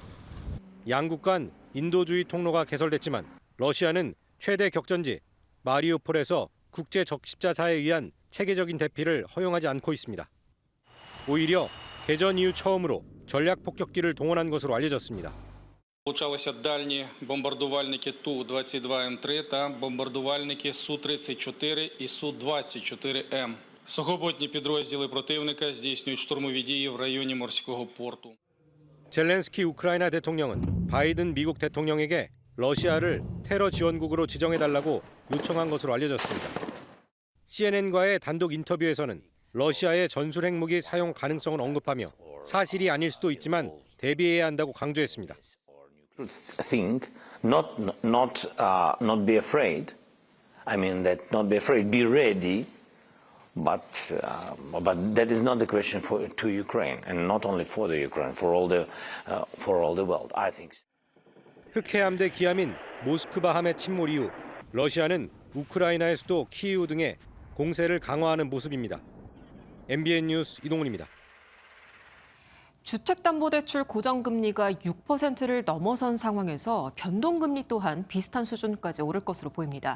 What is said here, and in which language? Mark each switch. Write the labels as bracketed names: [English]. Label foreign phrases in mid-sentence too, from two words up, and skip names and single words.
[Korean] 양국 간 인도주의 통로가 개설됐지만 러시아는 최대 격전지 마리우폴에서 국제 적십자사에 의한 체계적인 대피를 허용하지 않고 있습니다. 오히려 개전 이후 처음으로 전략 폭격기를 동원한 것으로 알려졌습니다. [Ukrainian] Получалися дальні бомбардувальники Ту-22М3 та бомбардувальники Су-34 і Су-24М. Сухопутні підрозділи противника здійснюють штурмові дії в районі морського порту. [Korean] 젤렌스키 우크라이나 대통령은 바이든 미국 대통령에게 러시아를 테러 지원국으로 지정해달라고 요청한 것으로 알려졌습니다. CNN과의 단독 인터뷰에서는 러시아의 전술 핵무기 사용 가능성을 언급하며 사실이 아닐 수도 있지만 대비해야 한다고 강조했습니다. [English] Think, not be afraid. I mean that not be afraid, be ready. But that is not the question to Ukraine, and not only for the Ukraine, for all the world. I think. [Korean] 흑해함대 기함인 모스크바 함의 침몰 이후 러시아는 우크라이나의 수도 키이우 등에 공세를 강화하는 모습입니다. MBN 뉴스 이동훈입니다. 주택담보대출 고정금리가 6%를 넘어선 상황에서 변동금리 또한 비슷한 수준까지 오를 것으로 보입니다.